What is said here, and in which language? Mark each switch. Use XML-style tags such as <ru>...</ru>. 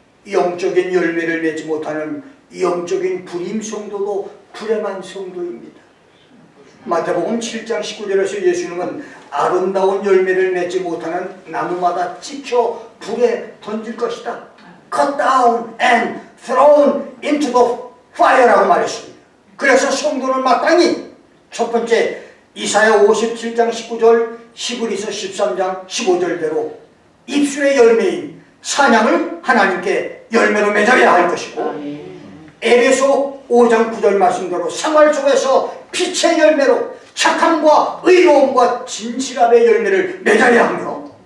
<ko>영적인 열매를 맺지 못하는 영적인 불임 성도도 불행한 성도입니다. 마태복음 7장 19절에서 예수님은 아름다운 열매를 맺지 못하는 나무마다 찍혀 불에 던질 것이다.</ko> <en>Cut down and thrown into the fire</en> <ko>라고 말했습니다. 그래서 성도는 마땅히 첫 번째 이사야 57장 19절 히브리서 13장 15절대로 입술의 열매인 찬양을 하나님께 열매로 맺어야 할 것이고 에베소 5장 9절 말씀대로 생활 속에서 빛의 열매로 착함과 의로움과 진실함의 열매를 맺어야 하며</ko>